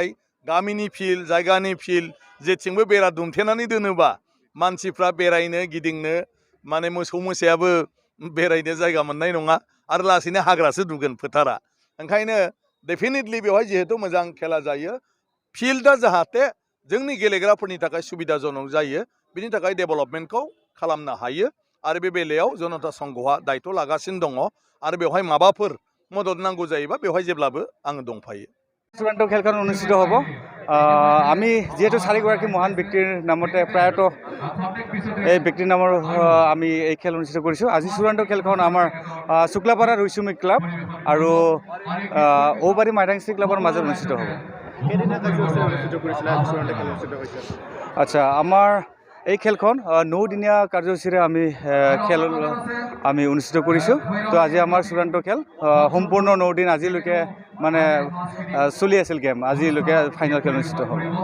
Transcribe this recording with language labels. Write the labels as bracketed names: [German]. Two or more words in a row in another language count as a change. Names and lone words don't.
[Bodo] गामिनि फिल्ड जायगानि फिल्ड जेथिंबो बेरा दुमथेनानै दोनोबा मानसिफ्रा बेरायनो गिदिंनो माने मोसौ मोसायाबो बेरायनो जायगा मोननाय नङा आरो लासैनो हाग्रासो दुगोन फोथारा ओंखायनो डेफिनेटलि बेवहाय जिहेतु मोजां खेला जायो फिल्डआ जाहाथे जोंनि गेलेग्राफोरनि थाखाय सुबिदाजनक जायो बिनि थाखाय डेभेलपमेन्टखौ खालामनो हायो आरो बे बेलायाव जनता संघआ दायथ' लागासिनो दङ आरो बेवहाय माबाफोर मदद नांगौ जायोबा बेवहाय जेब्लाबो आङो दंफायो [Assamese] চূড়ান্ত খেলখন অনুষ্ঠিত হ'ব আমি যেহেতু চাৰিগৰাকী মহান ব্যক্তিৰ নামতে প্ৰায়তো এই ব্যক্তিৰ নামৰ আমি এই খেল অনুষ্ঠিত কৰিছোঁ আজি চূড়ান্ত খেলখন আমাৰ শুক্লাপাৰা ৰৈচুমি ক্লাব আৰু ঔবাৰী মাইদাংশ্ৰী ক্লাবৰ মাজত অনুষ্ঠিত হ'ব আচ্ছা আমাৰ এই খেলখন 9 দিনীয়া কাৰ্যসূচীৰে আমি অনুষ্ঠিত কৰিছোঁ তো আজি আমাৰ চূড়ান্ত খেল সম্পূৰ্ণ 9 দিন আজিলৈকে মানে চলি আছিল গেম আজিলৈকে ফাইনেল খেল অনুষ্ঠিত হ'ব